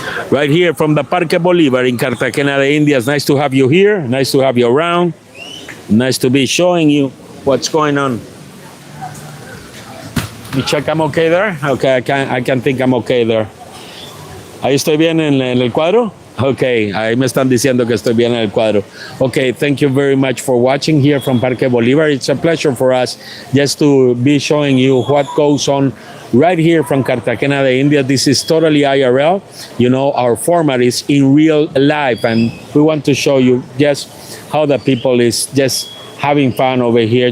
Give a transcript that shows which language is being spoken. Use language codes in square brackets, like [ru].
[en] Right here from the Parque Bolívar in Cartagena de Indias. Nice to have you here. Nice to have you around. Nice to be showing you what's going on. You check I'm okay there? Okay, I can think I'm okay there. [es] Ahí estoy bien en el cuadro? Okay, ahí me están diciendo que estoy bien en el cuadro. [en] Okay, thank you very much for watching here from Parque Bolívar. It's a pleasure for us just to be showing you what goes on right here from Cartagena de India. This is totally IRL. You know, our format is in real life, and we want to show you just how the people is just having fun over here.